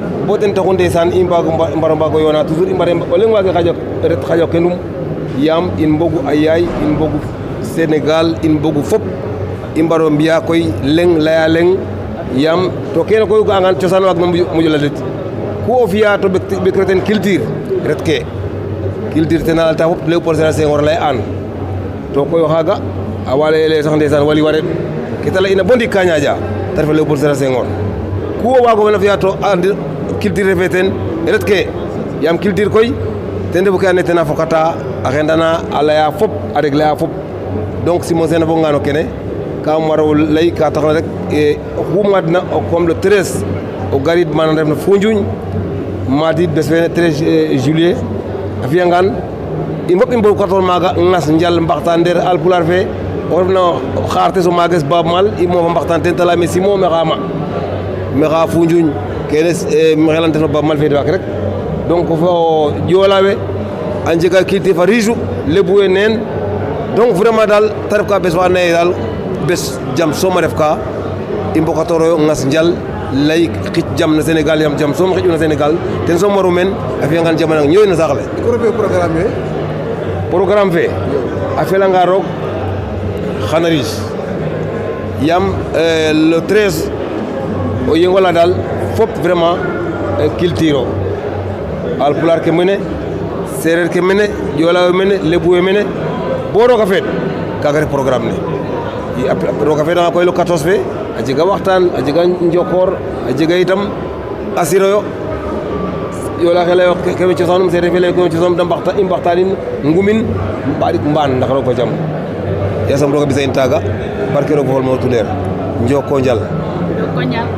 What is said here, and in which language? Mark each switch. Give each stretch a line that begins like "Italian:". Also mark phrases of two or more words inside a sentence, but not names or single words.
Serer: bo ten taxu ndeysaan i mbaro yoona toujours i mbare o leŋ waage ret xaƴo kenum yaam in mbogu a yaay in mbogu Sénégal in mbogu fop i mbaro mbiya koy leŋ laya leŋ yaam to kene koy o ga'angaan cosaan waag no moƴo lalit ku o fi'a to ɓekiro ten culture ret ke culture tena lalta fop Léopold Sédar Senghor lay an to koy o xaaga a wa lay sax ndeysaan wali ware ke ta ley'ina bo ndik ka ñaaƴa ta ref Léopold Sédar Senghor ku o waagoona fi'a to andi culture refe ten ret ke yaam culture koy ten refu ke andoona yee ten a fokata a xendana a laya fop a régler a fop donc Simon Sene a fogangaan no kene kam waro lay ka taxna rek oxu maadna
French: comme le
Serer: 13 o garid mana refna Foundiougne maadid bes fene 13 juillet a fi'angaan in fop i mbogkatoor maaga ngas njal mbaxtaan ndeer Alpulaar fe o refna xaartes o maages Baab Maal i moofa mbaxtaan ten ta layame Simon maxaa Foundiougne kene maxey laytan o Baab Maal fe waak rek donc fo Joola we a njega culture fa riche lebu we neen
French: donc vraiment
Serer: daal ta ref ka bes fa andoona yee daal bes jam soom a ref ka i mbokatooroyo ngas njal lay xic jam no Sénégal yaam jam soom xeƴu no Sénégal ten soom waru meen a fi'angaan jam a nang ñooy no saax
French: le programme
Serer: fe a felanga roog xana riche yaam le 13 o yengola daal fop
French: vraiment culture
Serer: o Alpulaar ke mene Seereer ke mene Joola we mene Lebu we mene bo roog a feet kaaga ref programme ne roog a feetanga koy le 14 fe a jega waxtaan a jega njokoor a jega itam asiroyo Joola xe layo kewe cosaanum Seereer fe layo kewe cosaanum i mbaxtaanin ngumin mbaɗik mbaan ndax roog fo jam yasam roog a bisa in taaga barke roog fo xol mo tuleer njoko njal